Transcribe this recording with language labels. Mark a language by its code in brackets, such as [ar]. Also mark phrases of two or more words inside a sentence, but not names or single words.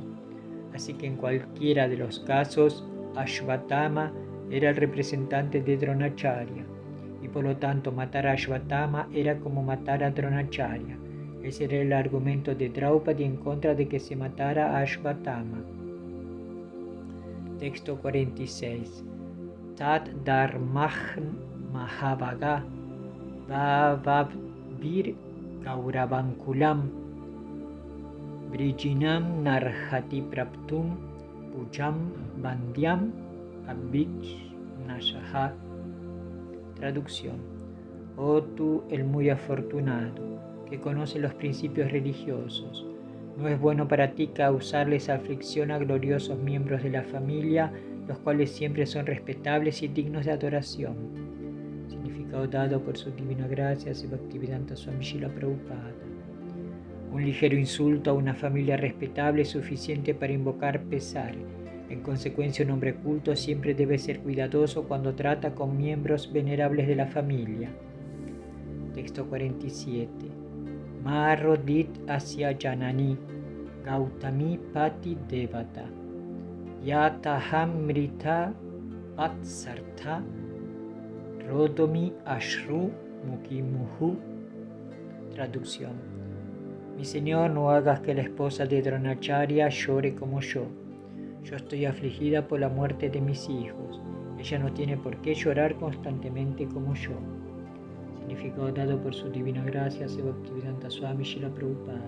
[es] Así que en cualquiera de los casos, Ashvatthama era el representante de Dronacharya. Y por lo tanto matar a Ashvatthama era como matar a Dronacharya. Ese era el argumento de Draupadi en contra de que se matara a Ashvatthama. Texto 46. [sa] तद् धर्मज्ञ महाभाग भवद्भिर् गौरवं कुलम् वृजिनं नार्हति प्राप्तुं पूज्यं वन्द्यम् अभीक्ष्णशः. [es] Traducción. Oh tú, el muy afortunado, que conoce los principios religiosos, no es bueno para ti causarles aflicción a gloriosos miembros de la familia, los cuales siempre son respetables y dignos de adoración. Significado dado por su divina gracia, Seva Bhaktivedanta Swami Srila Prabhupada. Un ligero insulto a una familia respetable es suficiente para invocar pesar. En consecuencia, un hombre culto siempre debe ser cuidadoso cuando trata con miembros venerables de la familia. Texto 47. [sa] मा रोदीद् अस्य जननी गौतमी पतिदेवता यथाहं मृतवत्सार्ता रोदिम्य् अश्रुमुखी मुहुः. [es] Traducción. Mi Señor, no hagas que la esposa de Dronacharya llore como yo. Yo estoy afligida por la muerte de mis hijos. Ella no tiene por qué llorar constantemente como yo. Significado dado por su divina gracia, Seva Bhaktivedanta Swami Srila Prabhupada.